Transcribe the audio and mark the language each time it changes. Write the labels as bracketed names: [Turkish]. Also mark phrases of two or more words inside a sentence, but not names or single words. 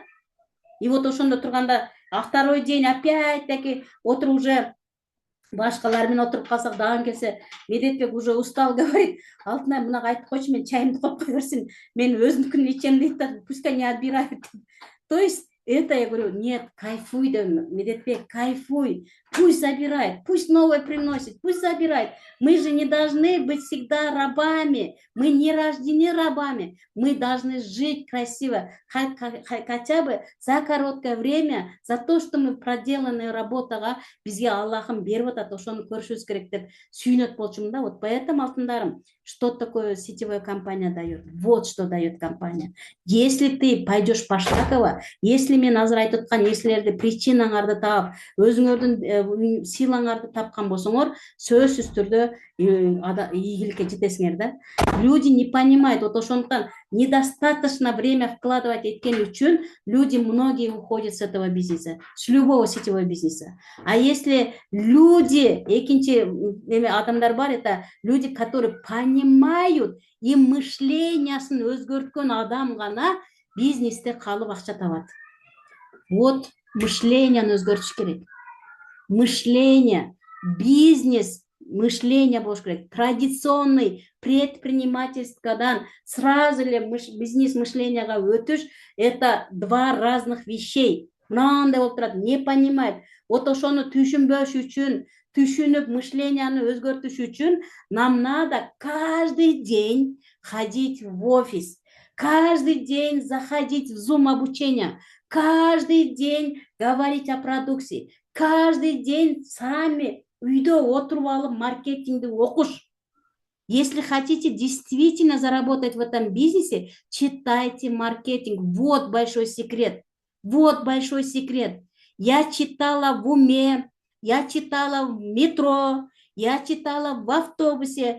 [Kyrgyz] И вот ошондо турганда, [Russian] а второй день опять таки отуруп уже [Kyrgyz] башкалар менен отуруп калсак, дагы келсе, [Russian] Медетбек уже устал, говорит, [Kyrgyz] Алтынай, мынага айтып койчу, мен чайымды коюп кое берсин, мен өзүнүкүн ичем дейт да, [Russian] пускай не отбирает. То есть это, я говорю, нет, кайфуй, да, Медетбек, кайфуй, пусть забирает, пусть новое приносит, пусть забирает. Мы же не должны быть всегда рабами, мы не рождены рабами, мы должны жить красиво, хотя бы за короткое время, за то, что мы проделанную работага [Kyrgyz] бизге Аллахым берип атат, ошону көрүшүбүз керек деп сүйүнөт болчумун да. [Russian] Вот поэтому, алтындарым, что такое сетевая компания дает? Вот что дает компания. Если ты пойдешь поштаково, если [Kyrgyz] мен азыр айтып аткан нерселерди, причинаңарды таап, өзүңөрдүн силаңарды тапкан болсоңор, сөзсүз түрдө ийгиликке жетесиңер да. [Russian] Люди не понимают, вот ошондуктан недостаточно время вкладывать [Kyrgyz] эткени үчүн [Russian] люди многие уходят с этого бизнеса, с любого сетевого бизнеса. А если люди, [Kyrgyz] экинчи адамдар бар, [Russian] это люди, которые понимают, и [Kyrgyz] мышлениясын өзгөрткөн адам гана бизнесте калып акча табат. Вот мышленияны өзгөртүш керек. Мышление, бизнес, мышление болуш керек. Традиционный предпринимательстводан [Russian] сразу ли [Kyrgyz] бизнес мышлениега өтүш, [Russian] это два разных вещей. [Kyrgyz] Мынандай болуп турат, [Russian] не понимает. Вот [Kyrgyz] ошону түшүнбөш үчүн, түшүнүп мышленияны өзгөртүш үчүн [Russian] нам надо каждый день ходить в офис, каждый день заходить в Zoom обучение, каждый день говорить о продукции, каждый день сами [Kyrgyz] үйдө отуруп алып маркетингди окуш. [Russian] Если хотите действительно заработать в этом бизнесе, читайте маркетинг. Вот большой секрет. Вот большой секрет. Я читала в уме, я читала в метро, я читала в автобусе.